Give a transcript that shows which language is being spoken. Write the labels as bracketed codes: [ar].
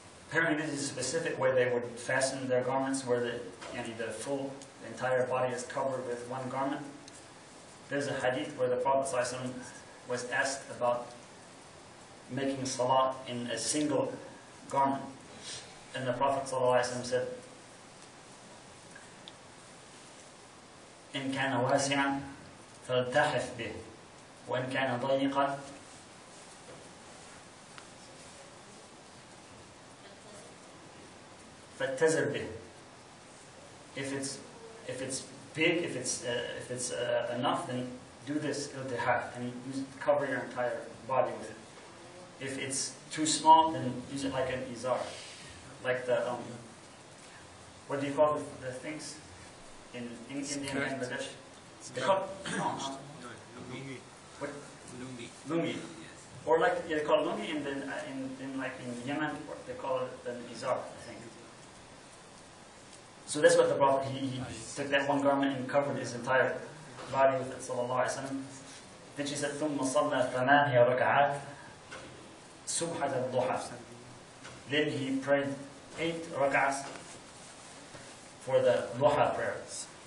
[en] Apparently this is a specific way they would fasten their garments where the entire body is covered with one garment. There's a hadith where the Prophet ﷺ was asked about making salat in a single garment. And the Prophet ﷺ said, [ar] إن كان واسعا فالتحف به وإن كان ضيقا فاتزر به. [en] If it's big, if it's enough, then do this iltihaf and cover your entire body with it. If it's too small, then use it like an izar, like the what do you call the things in India and Bangladesh? They call Lungi. what? Lungi. Or like they call lungi in Yemen, they call it an izar, I think. So that's what the Prophet, he took that one garment and covered his entire body with it, sallallahu alaihi wasallam. Then she said, [ar] ثُمَّ صَلَّى ثَمَانِيَ رَكَعَاتٍ سُبْحَةَ الضُّحَى. [en] Then he prayed 8 rak'ahs for the duha prayers.